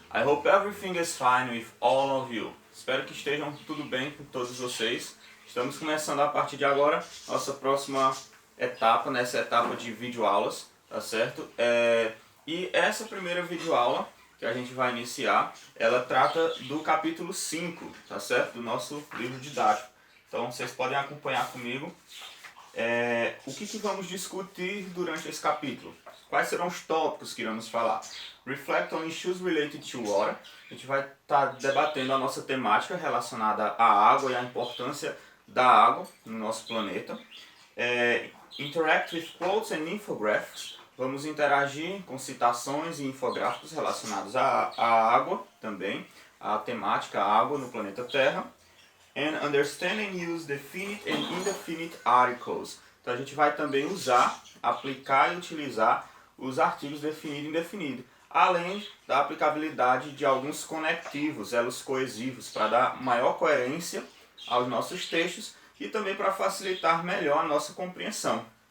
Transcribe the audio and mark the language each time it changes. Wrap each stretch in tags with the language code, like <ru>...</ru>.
<en>I hope everything is fine with all of you.</en> <pt>Espero que estejam tudo bem com todos vocês. Estamos começando a partir de agora nossa próxima etapa, nessa etapa de videoaulas, tá certo? E essa primeira videoaula que a gente vai iniciar, ela trata do capítulo 5, tá certo? Do nosso livro didático. Então vocês podem acompanhar comigo. O que vamos discutir durante esse capítulo? Quais serão os tópicos que iremos falar?</pt> <en>Reflect on issues related to water.</en> <pt>A gente vai estar debatendo a nossa temática relacionada à água e à importância da água no nosso planeta.</pt> <en>Interact with quotes and infographics.</en> <pt>Vamos interagir com citações e infográficos relacionados à água também, à temática à água no planeta Terra.</pt> <en>And understand and use definite and indefinite articles.</en> <pt>Então a gente vai também aplicar e utilizar os artigos definido e indefinido, além da aplicabilidade de alguns conectivos, elos coesivos, para dar maior coerência aos nossos textos e também para facilitar melhor a nossa compreensão.</pt>